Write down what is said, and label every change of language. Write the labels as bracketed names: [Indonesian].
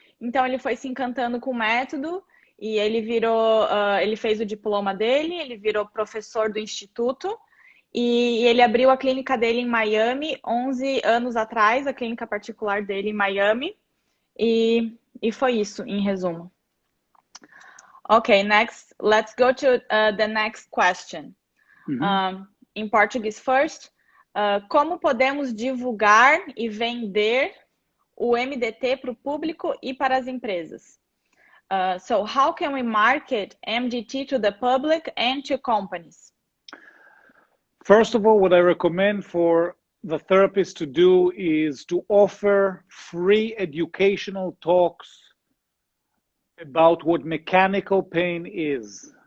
[Portuguese] Então, ele foi se encantando com o método. E ele ele fez o diploma dele, ele virou professor do instituto e ele abriu a clínica dele em Miami 11 anos atrás, a clínica particular dele em Miami. E foi isso, em resumo. [English] Okay, next, let's go to the next question. In Portuguese first, [Portuguese] como podemos divulgar e vender o MDT para o público e para as empresas? [English] So how can we market MDT to the public and to companies? First of all, what I recommend for the therapist to do is to offer free educational talks about what mechanical pain is.